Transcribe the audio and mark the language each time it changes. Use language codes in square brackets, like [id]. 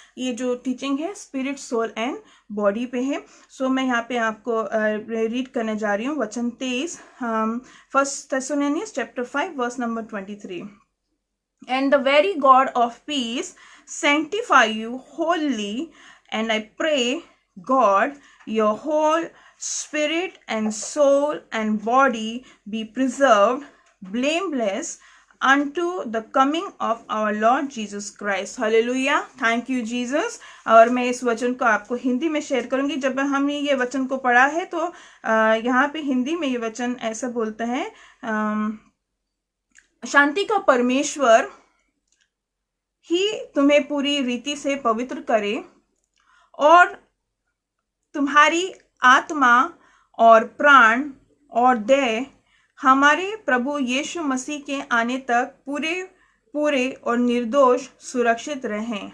[hi] ये जो टीचिंग है [en] spirit, soul and body [hi] पे है। सो मैं यहाँ पे आपको रीड करने जा रही हूँ वचन 23। [en] First Thessalonians chapter 5 verse number 23। And the very God of peace sanctify you wholly, and I pray God your whole spirit and soul and body be preserved blameless unto the coming of our Lord Jesus Christ. Hallelujah, thank you Jesus। [hi] और मैं इस वचन को आपको हिंदी में share करूंगी। जब हमने ये वचन को पढ़ा है तो यहाँ पे हिंदी में ये वचन ऐसा बोलते हैं, शांति का परमेश्वर ही तुम्हें पूरी रीति से पवित्र करे और तुम्हारी आत्मा और प्राण और देह हमारे प्रभु यीशु मसीह के आने तक पूरे और निर्दोष सुरक्षित रहें।